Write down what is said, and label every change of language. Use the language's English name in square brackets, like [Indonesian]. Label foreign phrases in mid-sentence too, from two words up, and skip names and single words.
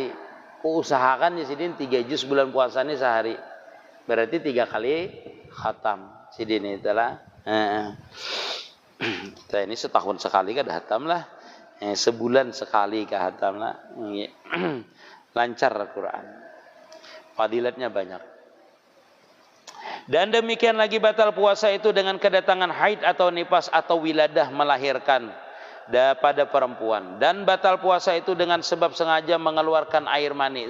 [Banjar] Aku usahakan ya sidin 3 juz bulan puasa ini sehari. Berarti 3 kali khatam sidin itulah. Kita ini setahun sekali kada khatam lah. Sebulan sekali ke khatam lah. [Indonesian] Lancar Al-Quran. Fadilatnya banyak. Dan demikian lagi batal puasa itu dengan kedatangan haid atau nifas atau wiladah melahirkan pada perempuan. Dan batal puasa itu dengan sebab sengaja mengeluarkan air mani.